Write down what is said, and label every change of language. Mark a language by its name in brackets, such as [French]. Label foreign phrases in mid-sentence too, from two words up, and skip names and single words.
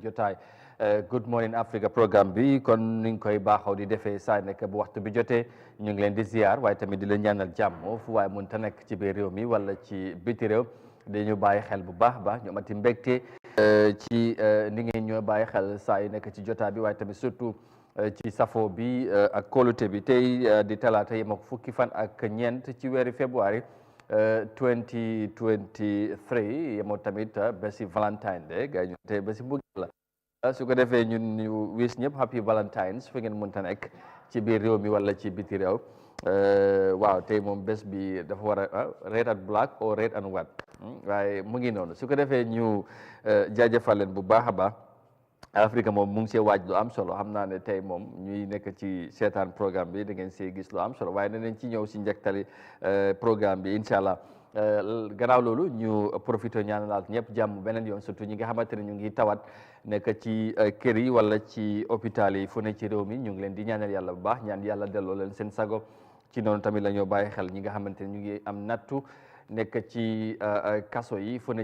[Wolof] jotaay Good Morning Africa programme bi kon ni ñu koy baaxoo di defee saa nekk bu waxtu bi jotee ñu ngi leen di ziar waaye tamit di leen ñaanal jàmm fu waaye mënta nekk ci biir réew mi wala ci biti réew dañu bàyyi xel bu baax a baax ñu amati mbégte ci ni ngeen ñoo bàyyi xel saa yi nekk ci jotaay bi waaye tamit surtout ci safo bi ak kóolute bi tey di talaata yem ak fukki fan ak ñeent ci weeri février 2023 yemoo tamit bési Valentine de gars ñu tey bési mbëggeel la su ko defee ñun ñu wis ñëpp [English] happy Valentines [Wolof] fi ngeen mënta nekk ci biir réew mi wala ci biti réew waaw tey moom bés bi dafa war a [English] red and black or red and white [Wolof] waaye mu ngi noonu su ko defee ñu jaajëfal leen bu baax a baax Afrique moom mu ngi see waaj lu am solo xam naa ne tey moom ñuy nekk ci seetaan programme bi da ngeen see gis lu am solo waaye danañ ci ñëw si njëktali programme bi [Arabic] إن شاء الله [Wolof] gannaaw loolu ñu profité ñaanalaat ñëpp jàmm beneen yoon surtout ñi nga xamante ne ñu ngi tawat nekk ci kër yi wala ci hôpital yi fu ne ci réew mi ñu ngi leen di ñaanal yàlla bu baax ñaan yàlla delloo leen seen sago ci noonu tamit la ñoo bàyyi xel ñi nga xamante ne ñu ngi am nattu nekk ci kaso yi fu ne